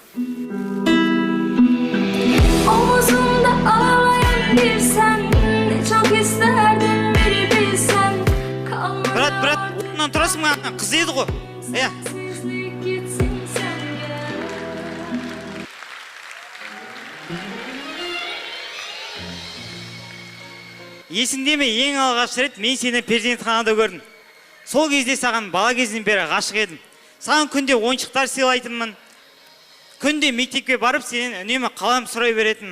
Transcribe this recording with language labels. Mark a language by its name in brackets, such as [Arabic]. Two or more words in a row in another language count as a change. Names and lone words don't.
[Turkish] Omuzumda ağlayan bir sen, ne çok isterdim biri bilsen. [Kazakh] Брат, орнынан тұрасың ба? Қыз еді ғой. [Turkish] Sensizlik gitsin sence. [Kazakh] Есіңде ме, ең алғаш рет мен сені перзентханада көрдім. Сол кезде саған бала кезінен бері ғашық едім. Саған күнде ойыншықтар сыйлайтынмын. Күнде мектепке барып сенен үнемі қалам сұрай беретінмін.